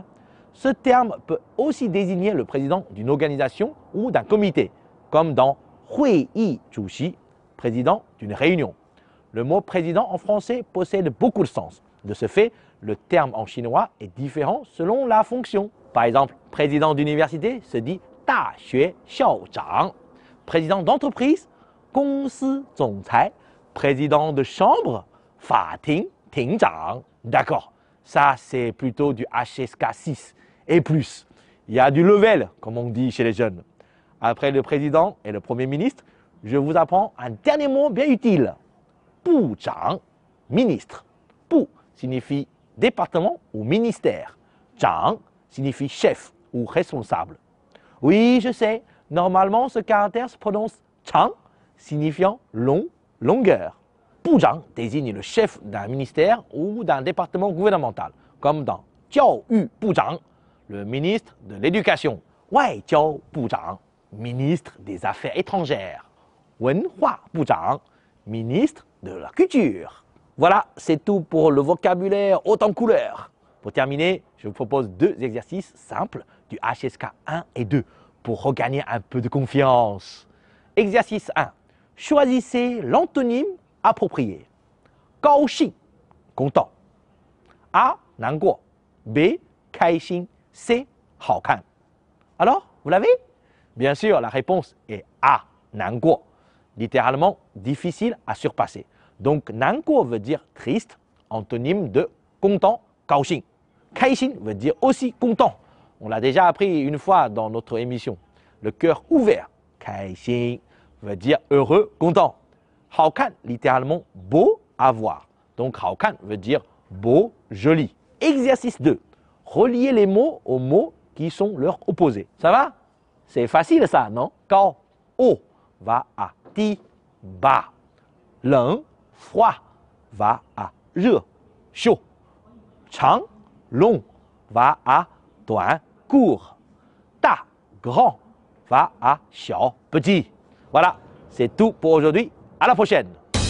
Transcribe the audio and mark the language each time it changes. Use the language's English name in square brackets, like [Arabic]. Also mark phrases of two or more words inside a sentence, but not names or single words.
[French] Ce terme peut aussi désigner le président d'une organisation ou d'un comité, comme dans [Chinese] 会议主席, [French] président d'une réunion. Le mot président en français possède beaucoup de sens. De ce fait, le terme en chinois est différent selon la fonction. Par exemple, président d'université se dit [Chinese] 大学校长. [French] Président d'entreprise, [Chinese] 公司总裁. [French] Président de chambre, [Chinese] 法庭庭长. [French] D'accord, ça c'est plutôt du HSK 6 et plus. Il y a du level, comme on dit chez les jeunes. Après le président et le premier ministre, je vous apprends un dernier mot bien utile. 部长, ministre. 部 signifie département ou ministère. 长 signifie chef ou responsable. Oui, je sais, normalement ce caractère se prononce 长, signifiant long, longueur. 部长 désigne le chef d'un ministère ou d'un département gouvernemental, comme dans [Chinese] 教育部长, [French] le ministre de l'éducation. [Chinese] 外交部长, [French] ministre des Affaires étrangères. [Chinese] 文化部长, [French] ministre de la culture. Voilà, c'est tout pour le vocabulaire haut en couleur. Pour terminer, je vous propose 2 exercices simples du HSK 1 et 2 pour regagner un peu de confiance. Exercice 1. Choisissez l'antonyme approprié. 高兴, content. A, 难过. [Chinese] B, 开心. C, 好看. [French] Alors, vous l'avez? Bien sûr, la réponse est A, [Chinese] 难过. [French] Littéralement, difficile à surpasser. Donc, 难过 veut dire triste, antonyme de content, [Chinese] 高兴. [French] 开心 veut dire aussi content. On l'a déjà appris une fois dans notre émission. Le cœur ouvert, 开心 veut dire heureux, content. 好看 littéralement beau à voir. Donc, 好看 veut dire beau, joli. Exercice 2. Relier les mots aux mots qui sont leurs opposés. Ça va? C'est facile ça, non? 高 haut va à 低 bas. 冷 froid va à 热 chaud. 长 long va à 短 court. 大 grand va à 小 petit. Voilà, c'est tout pour aujourd'hui. À la prochaine.